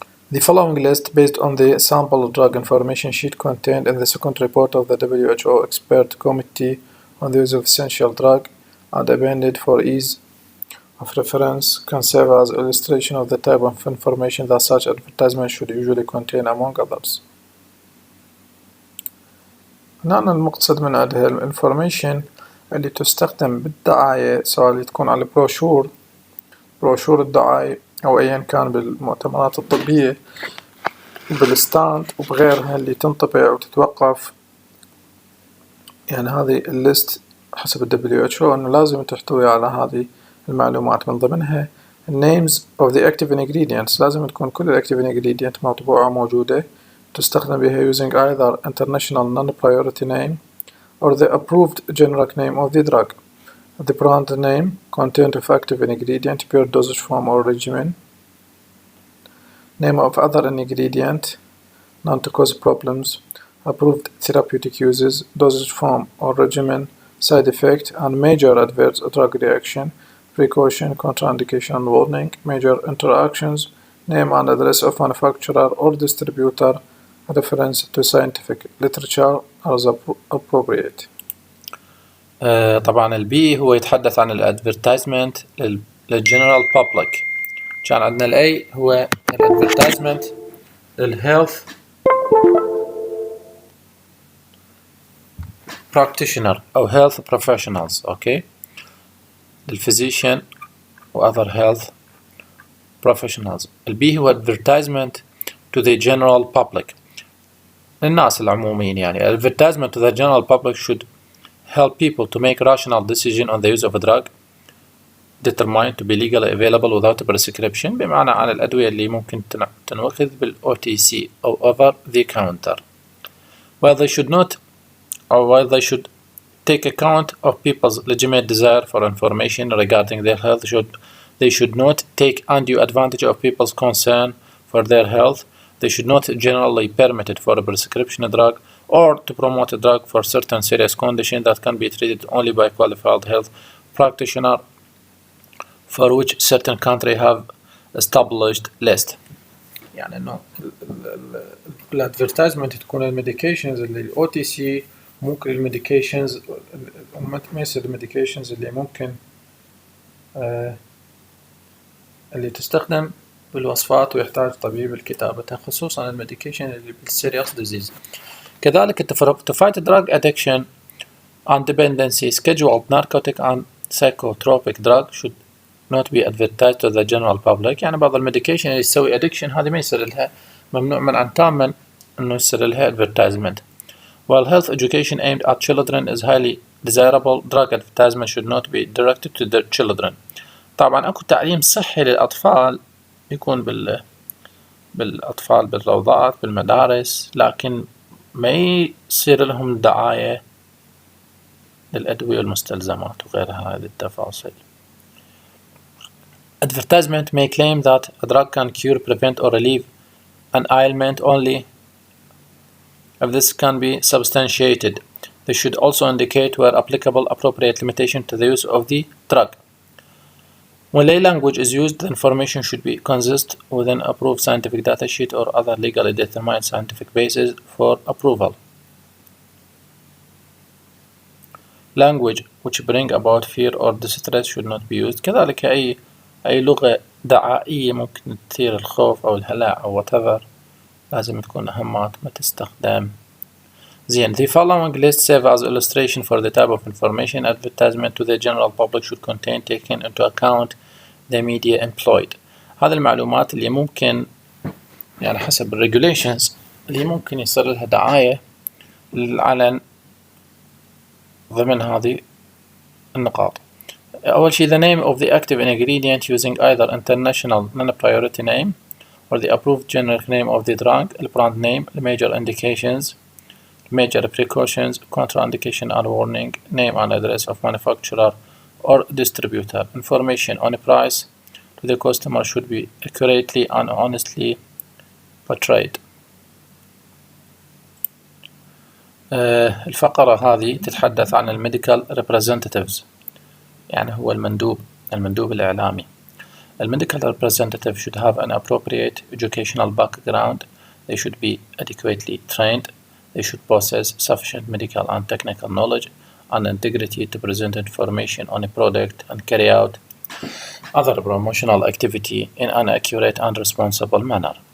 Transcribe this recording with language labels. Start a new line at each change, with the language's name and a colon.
English: The following list, based on the sample drug information sheet contained in the second report of the WHO Expert Committee on the Use of Essential Drug and appended for ease of reference, can serve as illustration of the type of information that such advertisements should usually contain, among others.
Arabic: هنا المقصد من هذه الانفورميشن اللي تستخدم بالدعاية، سواء اللي تكون على بروشور الدعاية أو أيا كان بالمؤتمرات الطبية بالستاند وبغيرها اللي تنطبع وتتوقف. يعني هذه الليست حسب ال WHO أنه لازم تحتوي على هذه المعلومات، من ضمنها
English: names of the active ingredients.
Arabic: لازم تكون كل
English: active ingredient
Arabic: مطبوعة موجودة تستخدم بها
English: using either international non-priority name or the approved generic name of the drug. The brand name, content of active ingredient per dosage form or regimen, name of other ingredient known to cause problems, approved therapeutic uses, dosage form or regimen, side effect and major adverse drug reaction, precaution, contraindication and warning, major interactions, name and address of manufacturer or distributor, reference to scientific literature as appropriate.
Arabic: طبعا البي هو يتحدث عن الادفيرتايزمنت للجنرال بابليك. كان عندنا الاي هو الادفيرتايزمنت للهيلث practitioner أو
English: health professionals. Okay, للphysician و other health professionals.
Arabic: البي هو
English: advertisement to the general public،
Arabic: للناس العموميين.
English: يعني advertisement to the general public should help people to make rational decision on the use of a drug determined to be legally available without a prescription،
Arabic: بمعنى عن الأدوية اللي ممكن تنوخذ بال OTC أو
English: over the counter. while they should take account of people's legitimate desire for information regarding their health, they should not take undue advantage of people's concern for their health. They should not generally permit it for a prescription drug or to promote a drug for certain serious condition that can be treated only by qualified health practitioner for which certain country have established list.
Arabic: يعني انه الادفيرتايزمنت تكون الميديكيشنز اللي الاو تي سي، ممكن الميديكيشنز مثل الميديكيشنز اللي ممكن اللي تستخدم بالوصفات ويحتاج طبيب لكتابتها، خصوصا الميديكيشن اللي بالسيريس ديزيز.
English: كذلك to fight drug addiction and dependency, scheduled narcotic and psychotropic drug should not be advertised to the general public.
Arabic: يعني بعض الميديكيشن اللي تسوي addiction هذه ما يصير لها، ممنوع منعا تاما انه يصير لها advertisement.
English: While health education aimed at children is highly desirable, drug advertisement should not be directed to the children.
Arabic: طبعا اكو تعليم صحي للأطفال يكون بالأطفال بالروضات بالمدارس، لكن ما يصير لهم دعاية للأدوية والمستلزمات وغيرها هذه التفاصيل.
English: Advertisement may claim that a drug can cure, prevent or relieve an ailment only if this can be substantiated. They should also indicate where applicable appropriate limitation to the use of the drug. When lay language is used, the information should be consist with an approved scientific data sheet or other legally determined scientific basis for approval. Language which bring about fear or distress should not be used.
Arabic: كذلك أي لغة دعائية ممكن تثير الخوف أو الهلع أو whatever لازم تكون أهمات ما تستخدم. زين.
English: The following list serve as illustration for the type of information advertisement to the general public should contain, taking into account the media employed.
Arabic: هذه المعلومات اللي ممكن يعني حسب regulations اللي ممكن يصير لها دعاية للعلن ضمن هذه النقاط. أول شيء
English: the name of the active ingredient using either international non-priority name or the approved generic name of the drug, the brand name, the major indications, major precautions, contraindication and warning, name and address of manufacturer or distributor. Information on a price to the customer should be accurately and honestly portrayed.
Arabic: الفقرة هذه تتحدث عن الميديكال representatives، يعني هو المندوب الإعلامي.
English: The medical representative should have an appropriate educational background. They should be adequately trained. They should possess sufficient medical and technical knowledge and integrity to present information on a product and carry out other promotional activity in an accurate and responsible manner.